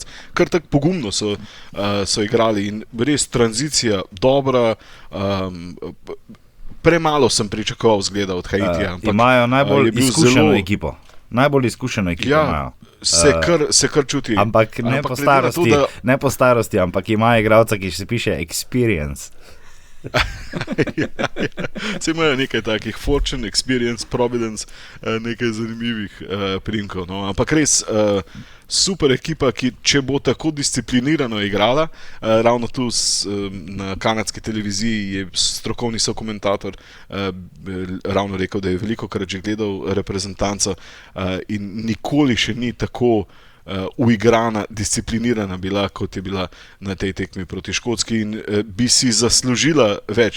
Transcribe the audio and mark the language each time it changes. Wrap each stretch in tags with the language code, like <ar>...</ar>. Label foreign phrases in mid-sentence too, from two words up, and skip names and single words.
<sl>Kar tako pogumno so igrali in res tranzicija dobra, premalo sem pričakoval zgleda od Haitija. Imajo najbolj izkušeno ekipo. Najbolj izkušeno ekipo imajo. Se kar čuti. Ampak ne po starosti, ampak imajo igralca, ki se piše experience. Se imajo nekaj takih fortune, experience, providence, nekaj zanimivih priimkov. No. Ampak res, super ekipa, ki če bo tako disciplinirano igrala, ravno tu na kanadski televiziji je strokovni sokomentator ravno rekel, da je veliko krat že gledal reprezentanco in nikoli še ni tako uigrana, disciplinirana bila, kot je bila na tej tekmi proti Škotski in bi si zaslužila več.</sl>